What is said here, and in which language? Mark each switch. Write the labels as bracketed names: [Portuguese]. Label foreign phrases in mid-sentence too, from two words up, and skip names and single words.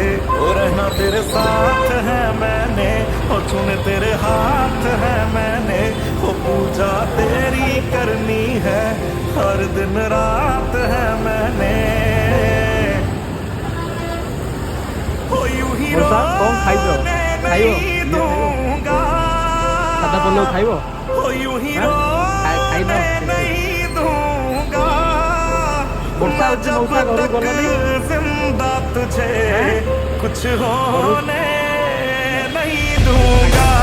[Hindi] ओ रहना तेरे साथ है मैंने ओ चुन तेरे हाथ है मैंने ओ पूजा तेरी करनी है हर दिन रात है मैंने। ओ यूं ही [Odia] ବର୍ଷା କଣ ଖାଇଛ? ଖାଇବ [Hindi] नहीं दूंगा [Odia] ସାଧା ପଲଉ ଖାଇବ? [Hindi] ओ यूं ही [Odia] ଆଁ? ଖାଇନ [Hindi] रोने [Odia] କିଛି? [Hindi] नहीं दूंगा [Odia] ବର୍ଷା [Hindi] मैं [Odia] ହଉଛି [Hindi] जब [Odia] ମଉସା ଘରକୁ [Hindi] तक [Odia] ଗଲନି? [Hindi] जिंदा तुझे ଆଁ? कुछ [Odia] ଘରକୁ [Hindi] होने नहीं दूंगा।